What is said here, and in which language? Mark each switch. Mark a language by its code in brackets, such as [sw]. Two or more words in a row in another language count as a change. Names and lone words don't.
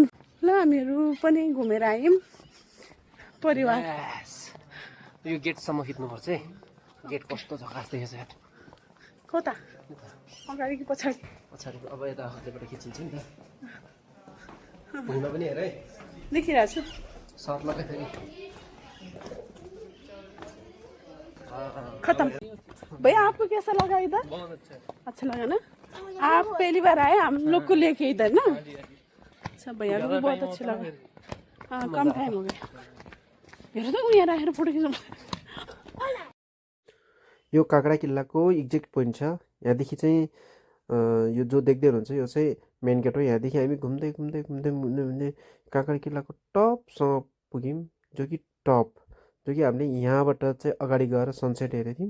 [ne] ल हामीहरू पनि घुमेर आयौँ परिवार। यो गेटसम्म खिच्नुपर्छ है। गेट कस्तो झकास देखेछ यार। कता अगाडि कि पछाडि? पछाडि। अब यता हातैबाट खिचिन्छ नि त। भुइँमा पनि हेर है, देखिरहेको छु। सर्ट लगाइदियो नि। [hi] खत्म भैया। आपको कैसा लगा इधर? बहुत अच्छा है। अच्छा लगा ना? आप पहली बार आए हम लोग को लेके इधर ना? अच्छा भैया को भी बहुत अच्छा लगा। हाँ कम टाइम हो गया। [ne] हेर त यहाँ राखेर फोटो खिचौँ। यो काँगडा किल्लाको [en] exact point [ne] छ। यहाँदेखि चाहिँ यो जो देख्दै हुनुहुन्छ यो चाहिँ मेन गेट हो। यहाँदेखि हामी घुम्दै काँगडा किल्लाको टपसम्म पुग्यौँ, जो कि हामीले यहाँबाट चाहिँ अगाडि गएर सनसेट हेरेको थियौँ।